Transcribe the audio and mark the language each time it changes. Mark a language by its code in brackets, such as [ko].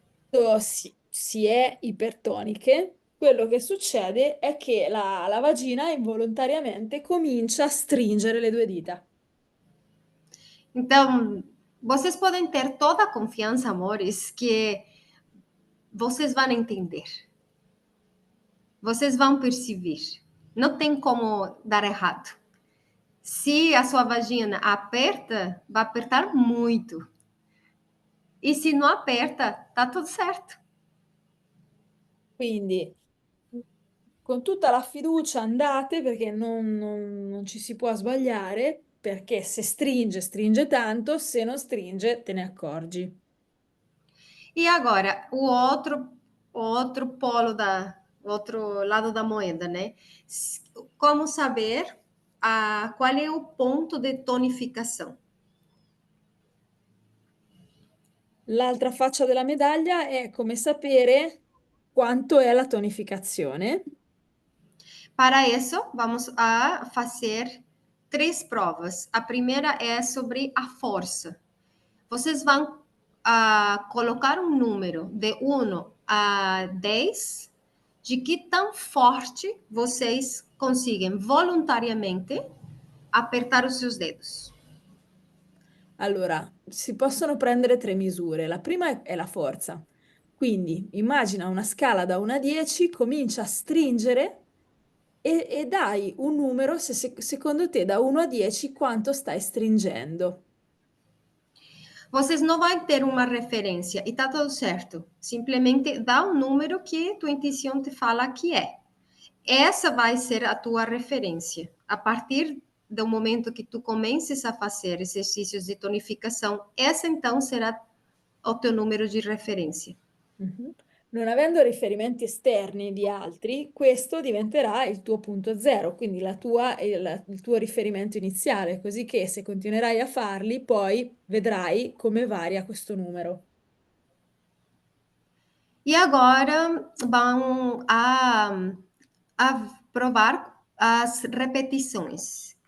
[it] Quando si è ipertoniche, quello che succede è che la vagina involontariamente comincia a stringere le due dita. [pt] Então, vocês podem ter toda a confiança, amores, que vocês vão entender, vocês vão perceber. Não tem como dar errado. Se a sua vagina aperta, vai apertar muito. E se não aperta, tá tudo certo. [it] Quindi con tutta la fiducia andate perché non ci si può sbagliare, perché se stringe, stringe tanto, se non stringe, te ne accorgi. [pt] E agora, o outro polo o outro lado da moeda, né? Como saber qual é o ponto de tonificação? [it] L'altra faccia della medaglia è come sapere quanto è la tonificazione. [pt] Para isso, vamos a fazer três provas. A primeira é sobre a força. Vocês vão colocar um número de 1 a 10 de que tão forte vocês conseguem voluntariamente apertar os seus dedos. [it] Allora, si possono prendere tre misure. La prima è la forza. Quindi immagina una scala da 1 a 10, comincia a stringere e dai un numero secondo te da 1 a 10 quanto stai stringendo. [pt] Vocês não vão ter uma referência e tá tudo certo. Simplesmente dá um número que tua intuição te fala que é. Essa vai ser a tua referência. A partir do momento que tu comeces a fazer exercícios de tonificação, essa então será o teu número de referência. Mhm. [it] Non avendo riferimenti esterni di altri, questo diventerà il tuo punto zero, quindi il tuo riferimento iniziale, così che se continuerai a farli, poi vedrai come varia questo numero. [pt] E agora vão a provar as repetições.